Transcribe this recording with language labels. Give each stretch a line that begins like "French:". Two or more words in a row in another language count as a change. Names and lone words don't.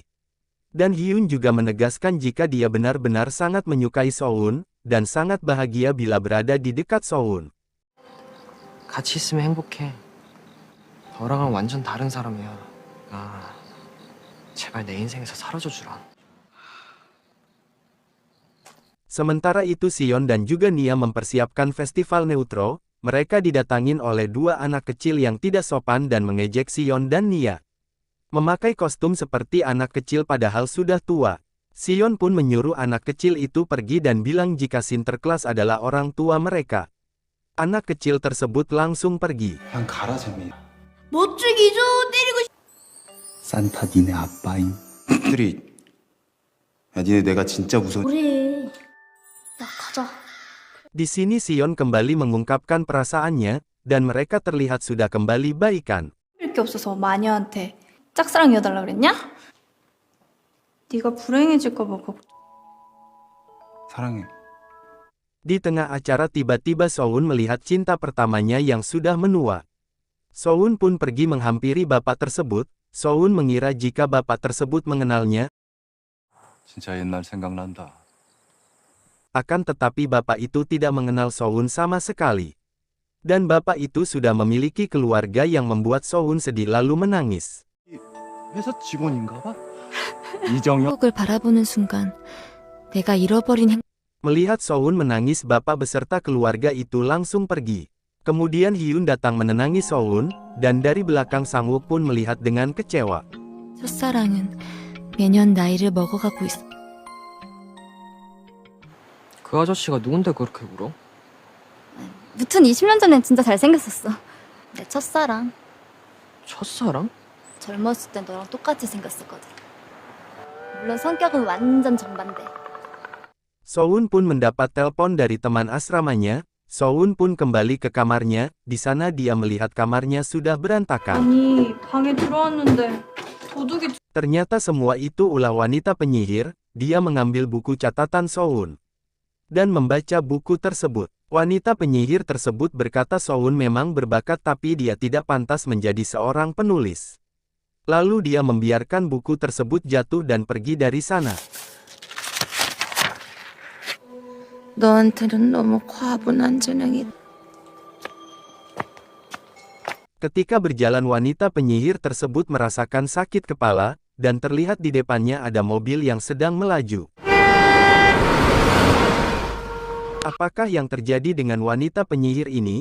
Indonesian: Dan Hyun juga menegaskan jika dia benar-benar sangat menyukai Soun, dan sangat bahagia bila berada di dekat Soun.
Korean: 같이 있으면 행복해. 너랑은 완전 다른 사람이야. 제발 내 인생에서 사라져 주라.
Indonesian: Sementara itu Sion dan juga Nia mempersiapkan festival neutro, mereka didatangin oleh dua anak kecil yang tidak sopan dan mengejek Sion dan Nia. Memakai kostum seperti anak kecil padahal sudah tua. Sion pun menyuruh anak kecil itu pergi dan bilang jika Sinterklas adalah orang tua mereka. Anak kecil tersebut langsung pergi.
Korean: 그냥 가라 재미야. 못 죽이죠. 때리고 싶... 산타 니네 아빠임. 들이. 야 니네 내가 진짜 무서워. 우리 야 가자.
Indonesian: Di sini Sion kembali mengungkapkan perasaannya, dan mereka terlihat sudah kembali baikan.
Korean: 할 게 없어서 마녀한테 짝사랑이어달라 그랬냐? 네가 불행해질까 봐 걱정. 사랑해.
Indonesian: Di tengah acara tiba-tiba Soun melihat cinta pertamanya yang sudah menua. Soun pun pergi menghampiri bapak tersebut. Soun mengira jika bapak tersebut mengenalnya.
Korean: 진짜 옛날 생각난다.
Indonesian: Akan tetapi bapak itu tidak mengenal Soun sama sekali. Dan bapak itu sudah memiliki keluarga yang membuat Soun sedih lalu menangis.
Korean: 회사 직원인가 봐. 이정현. 행복을 바라보는 순간 내가 잃어버린
Indonesian: Melihat Soun menangis, bapak beserta keluarga itu langsung pergi. Kemudian Hyun datang menenangi Soun, dan dari belakang Sang-wook pun melihat dengan kecewa.
Korean: 첫사랑은 매년 나이를 먹어가고 있어. 그 아저씨가 누군데 그렇게 울어? 무튼 20년 전엔 진짜 잘생겼었어. 내 첫사랑. 첫사랑? 젊었을 땐 너랑 똑같이 생겼었거든. 물론 성격은 완전 정반대.
Indonesian: Soun pun mendapat telepon dari teman asramanya. Soun pun kembali ke kamarnya. Di sana dia melihat kamarnya sudah berantakan.
Korean: 아니, 방에 들어왔는데 도둑이
Indonesian: Ternyata semua itu ulah wanita penyihir. Dia mengambil buku catatan Soun dan membaca buku tersebut. Wanita penyihir tersebut berkata Soun memang berbakat tapi dia tidak pantas menjadi seorang penulis. Lalu dia membiarkan buku tersebut jatuh dan pergi dari sana.
Korean: 너한테는 너무 과분한 재능이.
Indonesian: Ketika berjalan, wanita penyihir tersebut merasakan sakit kepala, dan terlihat di depannya ada mobil yang sedang melaju. Apakah yang terjadi dengan wanita penyihir ini?